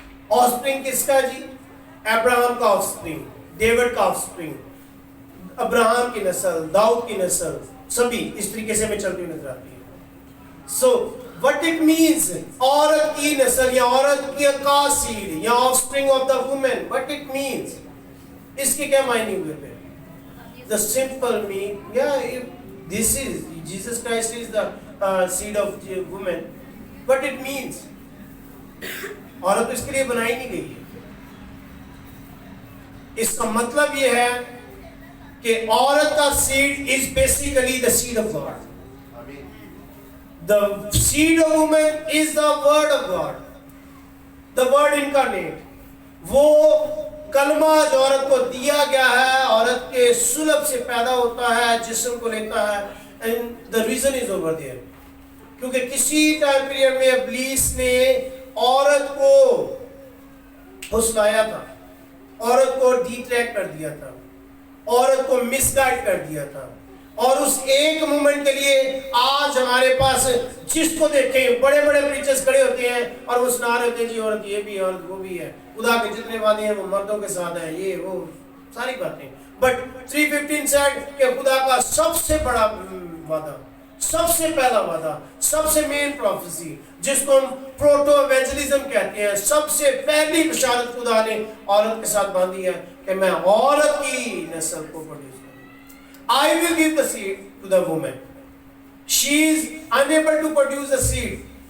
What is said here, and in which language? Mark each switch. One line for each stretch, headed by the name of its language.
Hindi: Offspring किसका जी? Abraham का offspring, David का ऑफस्प्रिंग, अब्राहम की नस्ल, दाऊद की नस्ल, सभी इस तरीके से हमें चलती हुई नजर आती है।
English: so what it means,
Hindi: औरत की नस्ल या औरत की का सीड या
English: offspring of the women,
Hindi: what it means, इसके क्या मायने हुए फिर?
English: The simple mean, yeah, if this is Jesus Christ is the seed of the woman, but it means
Hindi: औरत तो इसके लिए बनाई नहीं गई है। इसका मतलब ये है कि औरत का seed
English: is basically the seed of God. The seed of woman is the word of God, the word incarnate.
Hindi: वो कलमा जो औरत को दिया गया है, औरत के सुलभ से पैदा होता है, जिस्म को लेता है,
English: and the reason is over there,
Hindi: क्योंकि किसी टाइम पीरियड में इब्लीस ने औरत को फुसलाया था, औरत को डिट्रैक्ट कर दिया था, औरत को मिसगाइड कर दिया था, और उस एक मोमेंट के लिए आज हमारे पास जिसको देखें बड़े बड़े प्रीचर्स खड़े होते हैं और वो सुना रहे होते हैं जी औरत ये भी है, औरत वो भी है, खुदा के जितने वादे हैं वो मर्दों के साथ है, ये वो सारी बातें।
English: but 3:15 said
Hindi: कि खुदा का सबसे बड़ा वादा, सबसे पहला वादा, सबसे मेन प्रोफेसी जिसको हम प्रोटो एवेंजलिज्म कहते हैं, सबसे पहली बशारत खुदा ने औरत के साथ बांधी है कि मैं औरत की नस्ल को प्रोड्यूस करूंगा।
English: I will give the seed to the woman. She is unable to produce a seed.